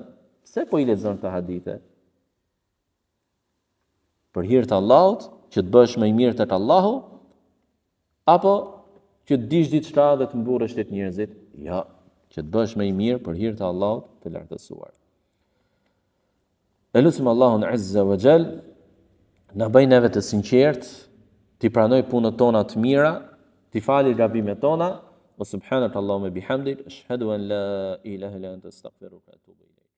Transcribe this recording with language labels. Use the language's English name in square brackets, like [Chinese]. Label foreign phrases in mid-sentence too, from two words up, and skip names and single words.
[Albanian] Pse po i lexon këto hadithe? Për hir të Allahut, që të bësh më i mirë tek Allahu, apo që të dish diçka dhe të mburrësh tek njerëzit? Jo, që të bësh më i mirë për hir të Allahut të lartësuar. Elusim Allahun [Arabic] عز وجل, [Albanian] na bëj neve të sinqert, ti pranoj punët tona të mira, ti fali gabimet tona, [Arabic] وسبحانك اللهم وبحمدك أشهد أن لا إله إلا أنت أستغفرك وأتوب إليك.